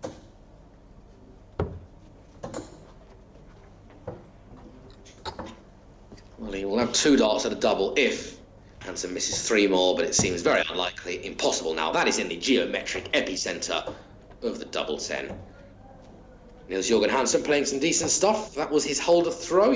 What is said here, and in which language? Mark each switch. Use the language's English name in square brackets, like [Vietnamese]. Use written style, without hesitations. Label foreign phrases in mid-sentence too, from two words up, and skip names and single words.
[English] Well, he will have 2 darts at a double if Hansen misses 3 more, but it seems very unlikely. Impossible now. That is in the geometric epicenter of the double 10. Niels-Jørgen Hansen playing some decent stuff. That was his holder throw.